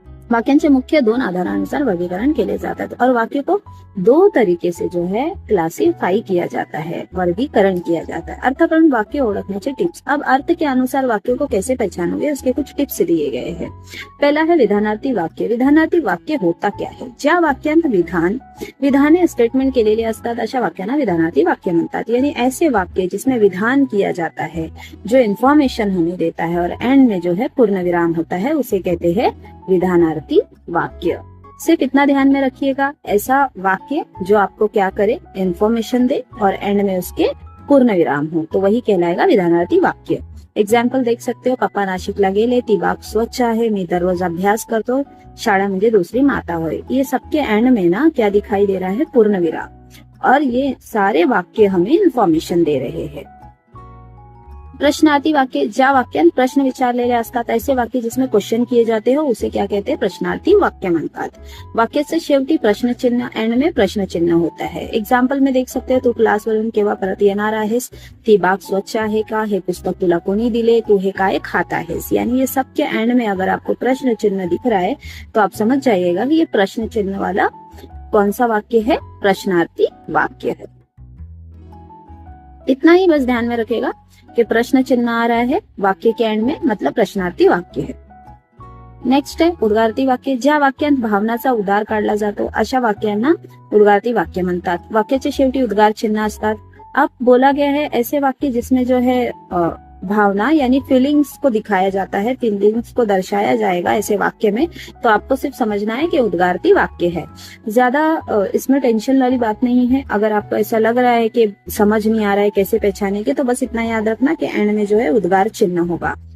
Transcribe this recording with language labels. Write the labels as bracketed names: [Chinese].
[Marathi] वाक्यांचे मुख्य दोन आधारानुसार वर्गीकरण केले जातात [Hindi] और वाक्य को दो तरीके से जो है क्लासिफाई किया जाता है, वर्गीकरण किया जाता है। [Marathi] अर्थपूर्ण वाक्य ओळखण्याचे टिप्स। [Hindi] अब अर्थ के अनुसार वाक्य को कैसे पहचानोगे उसके कुछ टिप्स दिए गए हैं। पहला है विधानार्थी वाक्य। विधानार्थी वाक्य होता क्या है? [Marathi] ज्या वाक्यांत विधाने स्टेटमेंट केलेली असतात अशा वाक्यांना विधानार्थी वाक्य म्हणतात। [Hindi] यानी ऐसे वाक्य जिसमें विधान किया जाता है, जो इन्फॉर्मेशन हमें देता है और एंड में जो है पूर्ण विराम होता है, उसे कहते हैं विधानार्थी वाक्य। सिर्फ इतना ध्यान में रखिएगा, ऐसा वाक्य जो आपको क्या करे, इन्फॉर्मेशन दे और एंड में उसके पूर्ण विराम हो, तो वही कहलाएगा विधानार्थी वाक्य। एग्जाम्पल देख सकते हो, [Marathi] पप्पा नाशिकला गेले, ती बाग स्वच्छ आहे, मी दररोज अभ्यास करतो, शाळा म्हणजे दूसरी माता होय। [Hindi] ये सबके एंड में ना क्या दिखाई दे रहा है? पूर्ण विराम। और ये सारे वाक्य हमें इन्फॉर्मेशन दे रहे हैं। प्रश्नार्थी वाक्य। [Marathi] ज्या वाक्यात प्रश्न विचारलेले असतात [Hindi] ऐसे वाक्य जिसमें क्वेश्चन किए जाते हो उसे क्या कहते हैं? [Marathi] प्रश्नार्थी वाक्य म्हणतात। वाक्याचे शेवटी प्रश्नचिन्ह, [Hindi] एंड में प्रश्नचिन्ह होता है। एग्जाम्पल में देख सकते हो, [Marathi] तू क्लासवरून केव्हा परत येणार आहेस, ती बाग स्वच्छ आहे का, हे पुस्तक तुला कोणी दिले, तू हे काय खात आहेस। [Hindi] यानी ये सबके एंड में अगर आपको प्रश्न चिन्ह दिख रहा है तो आप समझ जाइएगा कि ये प्रश्न चिन्ह वाला कौन सा वाक्य है? प्रश्नार्थी वाक्य है। इतना ही बस ध्यान में रखेगा कि प्रश्न चिन्ह आ रहा है वाक्य के एंड में, मतलब प्रश्नार्थी वाक्य है। नेक्स्ट है उद्गारती वाक्य। [Marathi] ज्या वाक्यात भावनाचा उद्गार काढला जातो अशा वाक्यांना उद्गारती वाक्य म्हणतात। वाक्याचे शेवटी उद्गार चिन्ह असतात। [Hindi] अब बोला गया है ऐसे वाक्य जिसमें जो है भावना यानी फीलिंग्स को दिखाया जाता है, फीलिंग्स को दर्शाया जाएगा ऐसे वाक्य में, तो आपको सिर्फ समझना है कि उद्गारती वाक्य है। ज्यादा इसमें टेंशन वाली बात नहीं है। अगर आपको ऐसा लग रहा है कि समझ नहीं आ रहा है कैसे पहचानेंगे, तो बस इतना याद रखना कि एंड में जो है उद्गार चिन्ह होगा।